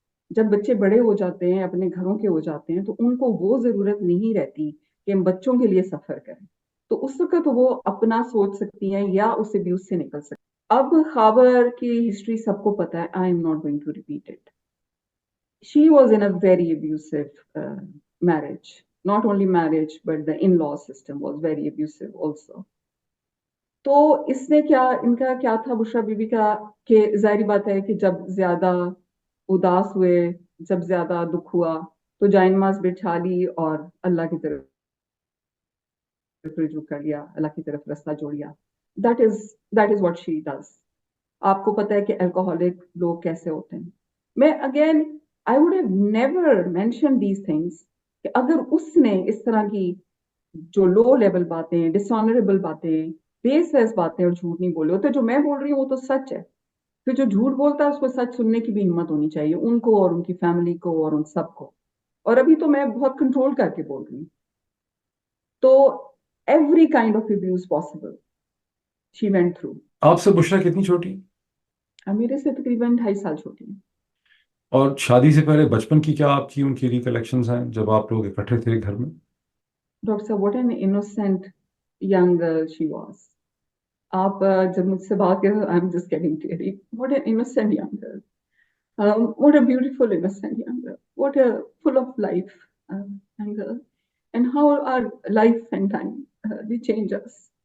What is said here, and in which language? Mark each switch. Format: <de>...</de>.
<ur>جب بچے بڑے ہو جاتے ہیں, اپنے گھروں کے ہو جاتے ہیں, تو ان کو وہ ضرورت نہیں رہتی کہ ہم بچوں کے لیے سفر کریں. تو اس وقت وہ اپنا سوچ سکتی ہیں یا اس ابیوز سے نکل سکتی ہیں. اب خاور کی ہسٹری سب کو پتا ہے.</ur> <en>I am not going to repeat it. She was in very abusive marriage. Not only marriage, but the in-law system was very abusive also.</en> <ur>تو اس نے کیا, ان کا کیا تھا بشرا بی بی کا, کہ ظاہری بات ہے کہ جب زیادہ اداس ہوئے, جب زیادہ دکھ ہوا, تو جائن ماز بٹھا لی اور اللہ کی طرف رجوع کر لیا, اللہ کی طرف رستہ جوڑ لیا.</ur> <en>That is what she does.</en> <ur>آپ کو پتا ہے کہ الکوہولک لوگ کیسے ہوتے ہیں. میں again</ur> <en>I would have never mentioned these things</en> <ur>کہ اگر اس نے اس طرح کی جو لو لیول باتیں, ڈس آنریبل باتیں, بیس لیس باتیں اور جھوٹ نہیں بولے ہوتے. جو میں بول رہی ہوں وہ تو سچ ہے. پھر جو جھوٹ بولتا ہے اس کو سچ سننے کی بھی ہمت ہونی چاہیے, ان کو اور ان کی فیملی کو اور ان سب کو. اور ابھی تو میں بہت کنٹرول کر کے بول رہی ہوں.</ur> <en>تو every kind of abuse possible she went through.</en> <ur>آپ سے بشرا کتنی چھوٹی؟ میرے سے تقریباً 2.5 سال چھوٹی ہیں. اور شادی سے پہلے بچپن کی کیا آپ کی ان کی ریکلیکشنز ہیں جب آپ لوگ اکٹھے تھے گھر میں؟</ur> <en>Doctor صاحب what an innocent young girl she was.</en> <ur>آپ جب مجھ سے بات کریں</ur> <en>I am just getting teary. What an innocent young girl. What a beautiful innocent young girl. What a full of life young girl. And how our life and time they change us.</en>